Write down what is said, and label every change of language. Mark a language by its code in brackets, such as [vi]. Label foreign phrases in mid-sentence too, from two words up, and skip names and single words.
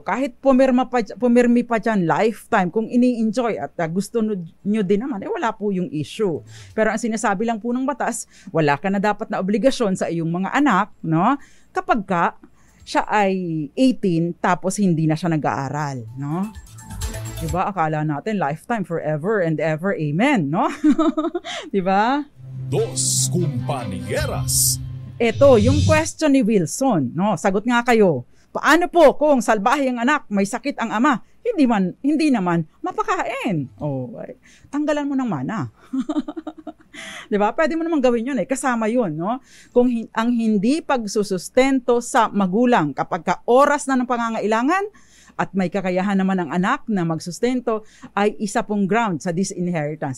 [tl] Kahit pumirmi pa dyan lifetime, kung ini-enjoy at gusto nyo din naman, wala po yung issue. Pero ang sinasabi lang po ng batas, wala ka na dapat na obligasyon sa iyong mga anak, kapag ka siya ay 18 tapos hindi na siya nag-aaral, no? Diba? Akala natin lifetime, [en] forever and ever, [tl] amen, no? Diba? Dos Compañeras. Ito, yung question ni Wilson, no? Sagot nga kayo. Paano po kung salbahe ang anak, may sakit ang ama, hindi naman mapakain? Oh, ay, tanggalan mo ng mana. 'Di ba? Pwede mo naman gawin 'yun kasama 'yun, no? Kung ang hindi pagsusustento sa magulang kapag ka oras na ng pangangailangan at may kakayahan naman ang anak na magsustento ay isa pong ground sa disinheritance.